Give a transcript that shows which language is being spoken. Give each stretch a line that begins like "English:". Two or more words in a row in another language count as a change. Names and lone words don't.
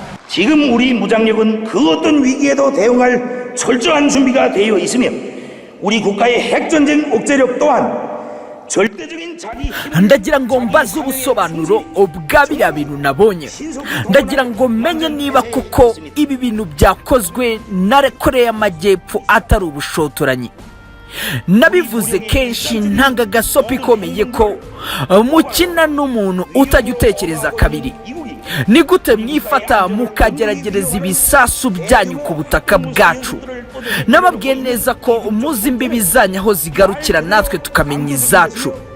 Korean: 지금 우리 무장력은 그 어떤 위기에도 대응할 철저한 준비가 되어 있으며 우리 국가의 핵전쟁 억제력 또한 절대적인 자기
Kinyarwanda: ndagira ngo mbaze ubusobanuro bwa biriya bintu nabonye ndagira ngo menye niba kuko ibi bintu byakozwe na Korea y'Amajyepfo atari ubushotoranyi nabivuze kenshi ntanga gasopi ikomeye ko mukina n'umuntu utajya utekereza kabiri ni gute mwifata mukageragereza ibisasu byanyu ku butaka bwacu nababwiye neza ko muzi imbibi zanyu aho zigarukira natwe tukamenya izacu